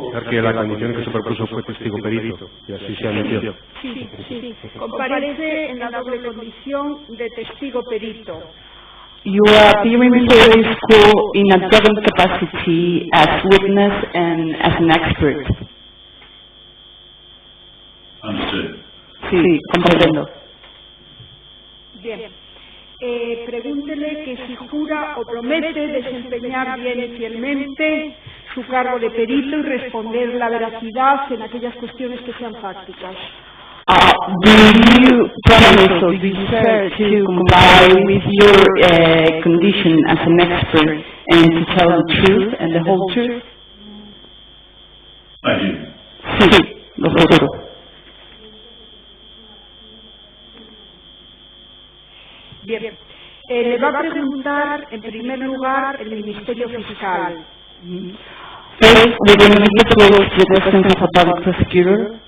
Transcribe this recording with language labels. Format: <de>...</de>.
<es>Que la condición que se propuso fue testigo perito, y así se anunció. Sí. Comparece en la doble condición de testigo perito.</es> <en>You are appearing before this court in a double capacity as witness and as an expert. Understood.</en> <es>Sí, comprendo. Bien. Pregúntele que si jura o promete desempeñar bien y fielmente su cargo de perito y responder la veracidad en aquellas cuestiones que sean fácticas.</es> <en>Do you promise or do you swear to comply with your condition as an expert and to tell the truth and the whole truth? I do.</en> <es>Sí, lo juro. Bien. Le va a preguntar, en primer lugar, el Ministerio Fiscal.</es> <en>First, we're going to give the floor to the questions of a public prosecutor.</en>